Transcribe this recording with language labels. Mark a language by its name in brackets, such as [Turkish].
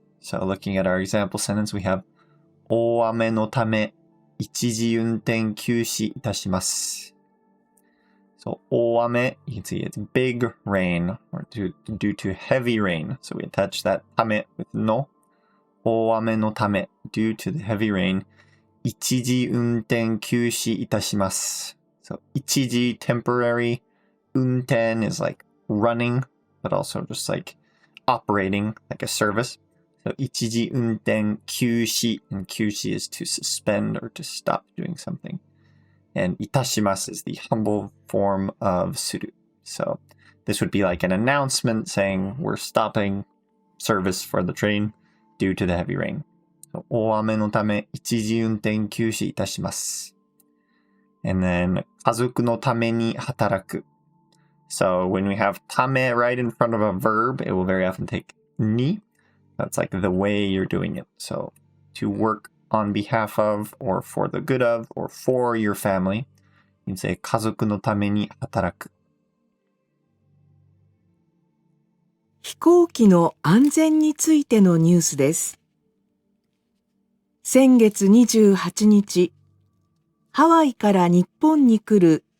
[English] So looking at our example sentence, we have [Japanese] 大雨のため一時運転休止いたします. [English] So 大雨, you can see it's big rain or due to heavy rain. So we attach that ため with no. [Japanese] 大雨のため [English] due to the heavy rain. [Japanese] 一時運転休止いたします. [English] So 一時 temporary. 運転 is like running, but also just like operating like a service. So [Japanese] 一時運転休止, [English] and 休止 is to suspend or to stop doing something. And いたします is the humble form of suru. So this would be like an announcement saying we're stopping service for the train due to the heavy rain. So [Japanese] 大雨のため一時運転休止いたします. [English] And then [Japanese] 家族のために働く. [English] So when we have ため right in front of a verb, it will very often take ni. That's like the way you're doing it. So to work on behalf of, or for the good of, or for your family. You can say [Japanese] 家族のために働く. 飛行機の安全についてのニュースです。先月28日、ハワイから日本に来る